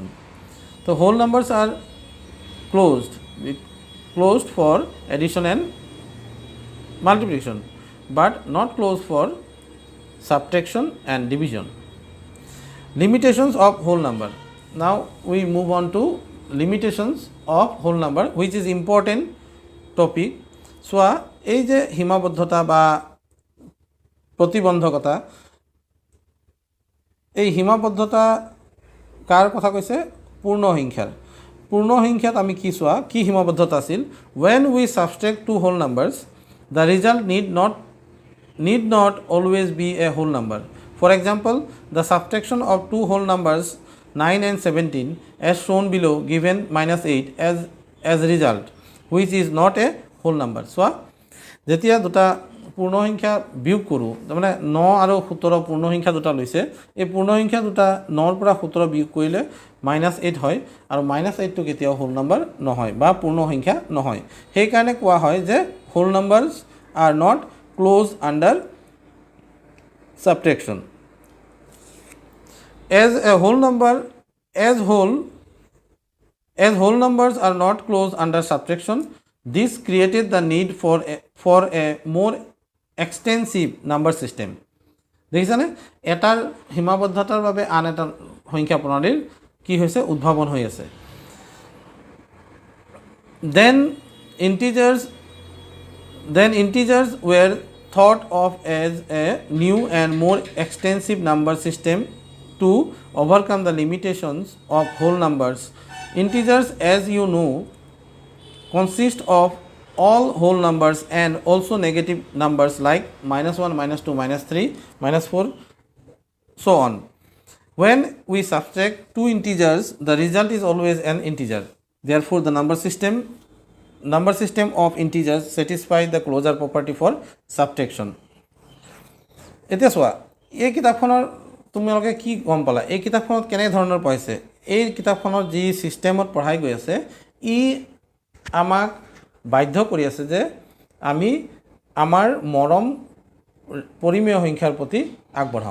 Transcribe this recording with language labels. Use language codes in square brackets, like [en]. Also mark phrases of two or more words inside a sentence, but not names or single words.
[en] So, whole numbers are closed for addition and multiplication, but not closed for subtraction and division. Limitations of whole number. Now we move on to limitations of whole number, which is important topic. [as] So এই যে সীমাবদ্ধতা বা প্রতিবন্ধকতা, এই সীমাবদ্ধতা কার কথা কৈছে? পূৰ্ণ সংখ্যাত আমি কি চোৱা কি সীমাবদ্ধতা আছিল? [en] when we subtract two whole numbers, the result need not always be a whole number. For example, the subtraction of two whole numbers 9 and 17 as shown below given -8 as result, which is not a whole number. [as] So যেতিয়া দুটা পূৰ্ণ সংখ্যা বিয়োগ কৰোঁ, তাৰমানে 9 আৰু 17 পূৰ্ণ সংখ্যা দুটা লৈছে, এই পূৰ্ণ সংখ্যা দুটা 9ৰ পৰা 17 বিয়োগ কৰিলে -8 হয়, আৰু -8টো কেতিয়াও [en] whole number [as] নহয় বা পূৰ্ণ সংখ্যা নহয়। সেইকাৰণে কোৱা হয় যে [en] whole numbers are not closed under subtraction. As whole numbers are not closed under subtraction, this created the need for a more extensive number system. [as] দেখিছানে, এটাৰ সীমাবদ্ধতাৰ বাবে আন এটা সংখ্যা প্ৰণালীৰ কি হৈছে? উদ্ভাৱন হৈ আছে। [en] Then integers were thought of as a new and more extensive number system to overcome the limitations of whole numbers. Integers, as you know, consist of all whole numbers and also negative numbers like -1, -2, -3, -4, so on. When we subtract two integers, the result is always an integer. Therefore, the number system of integers satisfy the closure property for subtraction. [as] এতিয়া চোৱা, এই কিতাপখনৰ তোমালোকে কি গম পালা? এই কিতাপখনত কেনে ধৰণৰ পঢ়াইছে? এই কিতাপখনত যি সিস্টেমত পঢ়াই গৈ আছে, ই আমাক বাধ্য কৰি আছে যে আমি আমাৰ মৰম পৰিমেয় সংখ্যাৰ প্ৰতি আগবঢ়াম।